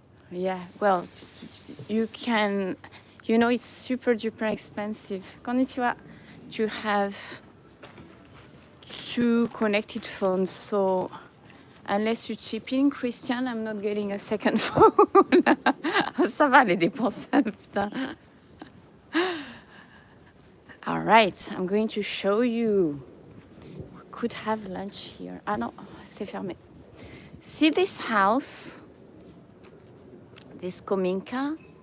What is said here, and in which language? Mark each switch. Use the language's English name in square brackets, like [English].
[English] Yeah, well, you can, you know, it's super duper expensive. Konnichiwa. To have 2 connected phones, so unless you chip in, Christian, I'm not getting a second phone. [French] Ça va les dépenses, putain. [English] All right, I'm going to show you. We could have lunch here. [French] Ah non, c'est fermé. [English] See this house? This kominka?